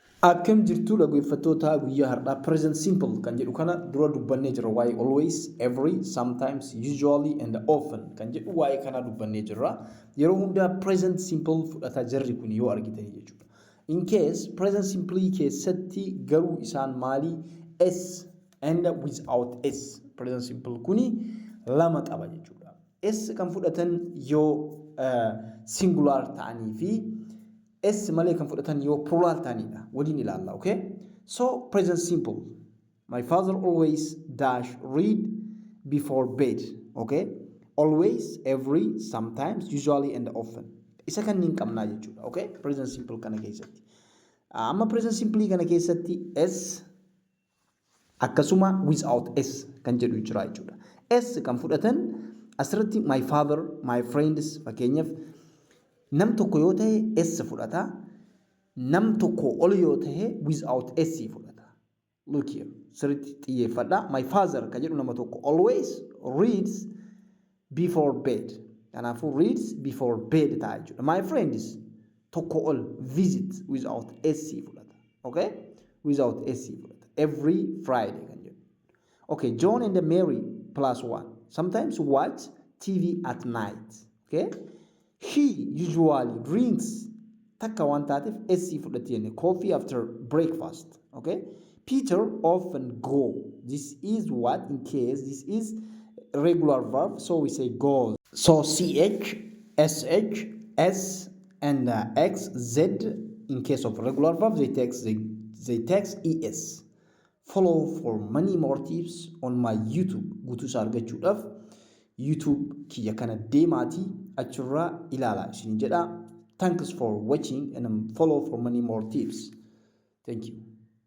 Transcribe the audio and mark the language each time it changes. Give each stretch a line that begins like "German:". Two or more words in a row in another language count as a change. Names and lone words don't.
Oromo: Akkam jirtu dhaggeeffattoota guyyaa har'aa
English: present simple
Oromo: kan jedhu kana dura dubbannee jirra waa'ee
English: always, every, sometimes, usually and often
Oromo: kan jedhu waa'ee kana dubbannee jirra. Yeroo hundaa
English: present simple
Oromo: fudhataa jirri kun yoo argitanii jechuudha.
English: In case present simple
Oromo: keessatti garuu isaan maali
English: s and without s present simple
Oromo: kuni lama qaba jechuudha. S kan fudhatan yoo singular ta'anii fi S malee kan fudhatan yoo plural ta'anidha. Waliin ilaalla,
English: okay? So present simple. My father always dash read before bed, okay? Always, every, sometimes, usually and often.
Oromo: Isa kanniin qabnaa jechuudha, okay?
English: Present simple
Oromo: kana keessatti. Amma
English: present simple
Oromo: kana keessatti S akkasuma
English: without S
Oromo: kan jedhu jira jechuudha. S kan fudhatan asirratti
English: my father, my friends
Oromo: fakkeenyaaf nam tokko yoo ta'e S fudhata, nam tokko ol yoo ta'e
English: without S
Oromo: fudhata.
English: Look here,
Oromo: sirriitti xiyyeeffadha.
English: My father
Oromo: kan jedhu nama tokko
English: always reads before bed.
Oromo: Kanaafuu
English: reads before bed
Oromo: ta'a jechuudha.
English: My friends
Oromo: tokko ol
English: visit without S fudhata. Okay? Without S fudhata. Every Friday
Oromo: kan jedhu.
English: Okay, John and Mary +1. Sometimes watch TV at night. Okay? He usually drinks
Oromo: takka waan taateef
English: SC fudhatee coffee after breakfast. Okay? Peter often go. This is what in case this is regular verb, so we say goes. So CH, SH, S, and X, Z in case of regular verb they text ES. Follow for many more tips on my YouTube.
Oromo: Guutuu isaa argachuudhaaf YouTube kiyya kana deemaatii achirraa ilaalaa isin jedha.
English: Thanks for watching and follow for many more tips. Thank you.